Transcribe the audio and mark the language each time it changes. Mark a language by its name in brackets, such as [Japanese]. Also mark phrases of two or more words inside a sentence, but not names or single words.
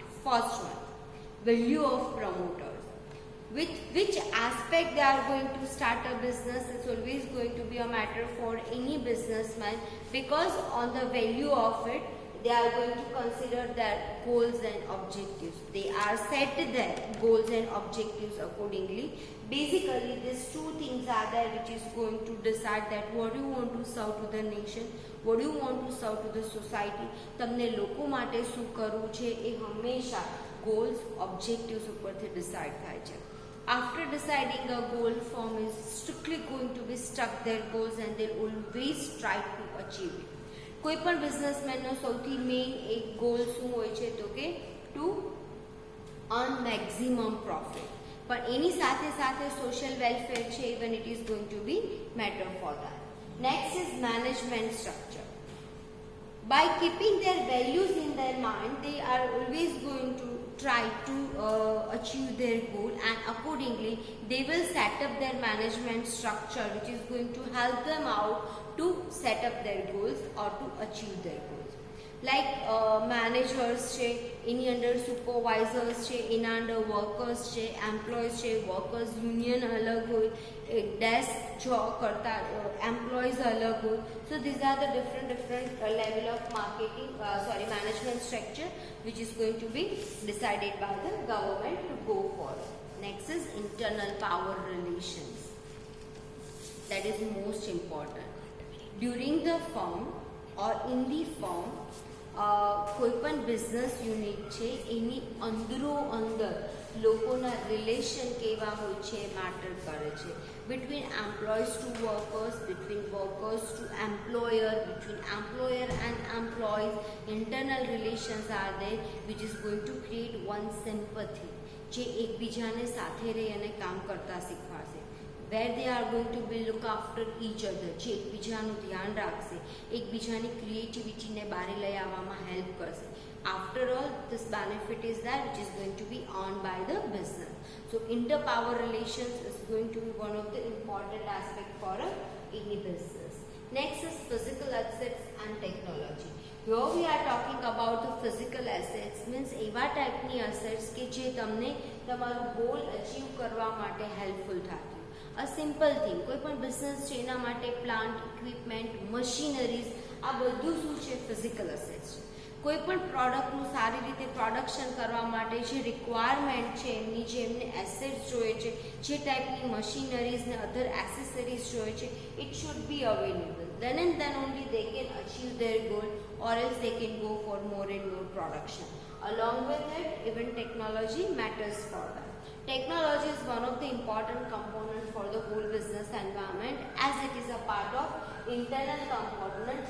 [English] First one, value of promoters. With which aspect they are going to start a business is always going to be a matter for any businessman, because on the value of it they are going to consider their goals and objectives. They are set their goals and objectives accordingly. Basically, these two things are there which is going to decide that what you want to serve to the nation, what you want to serve to the society. [Gujarati] તમને લોકો માટે શું કરવું છે એ હંમેશા [English] goals, objectives [Gujarati] ઉપરથી decide થાય છે. [English] After deciding a goal, firm is strictly going to be stuck their goals and they always try to achieve it. [Gujarati] કોઈ પણ બિઝનેસમેનનો સૌથી મેઇન એક ગોલ શું હોય છે તો કે [English] to earn maximum profit. [Gujarati] પણ એની સાથે સાથે [English] social welfare છે, even it is going to be matter for that. Next is management structure. By keeping their values in their mind, they are always going to try to achieve their goal, and accordingly they will set up their management structure which is going to help them out to set up their goals or to achieve their goals. Like managers [Gujarati] છે, એની અંદર supervisors છે, એના અંદર workers છે, employees છે, [English] workers union [Gujarati] अलग હોય, [English] desk job [Gujarati] करता employees अलग હોય. [English] So these are the different level of management structure which is going to be decided by the government to go for. Next is internal power relations. That is most important. During the firm or in the firm, [Gujarati] કોઈ પણ [English] business unit [Gujarati] છે એની અંદરો અંદર લોકોના રિલેશન કેવા હોય છે મેટર કરે છે. [English] Between employees to workers, between workers to employer, between employer and employees, internal relations are there which is going to create one sympathy [Gujarati] જે એકબીજાને સાથે રહી અને કામ કરતા શીખવાડશે. [English] Where they are going to be look after each other, [Gujarati] જે એકબીજાનું ધ્યાન રાખશે, એકબીજાની ક્રિએટિવિટીને બહાર લઈ આવવામાં હેલ્પ કરશે. [English] After all, this benefit is that which is going to be earned by the business. So inter-power relations is going to be one of the important aspect for any business. Next is physical assets and technology. Here we are talking about the physical assets, means [Gujarati] એવા ટાઈપની assets કે જે તમને તમારું goal achieve કરવા માટે helpful થાય. [English] A simple thing, [Gujarati] કોઈ પણ બિઝનેસ છે એના માટે [English] plant, equipment, machineries, [Gujarati] આ બધું શું છે? [English] physical assets છે. [Gujarati] કોઈ પણ પ્રોડક્ટનું સારી રીતે પ્રોડક્શન કરવા માટે જે રિક્વાયરમેન્ટ છે એમની, જે એમને એસેટ્સ જોઈએ છે, જે ટાઈપની મશીનરીઝ ને [English] other accessories [Gujarati] જોઈએ છે, [English] it should be available. Then and then only they can achieve their goal, or else they can go for more and more production. Along with it, even technology matters for them. Technology is one of the important components for the whole business environment, as it is a part of internal components.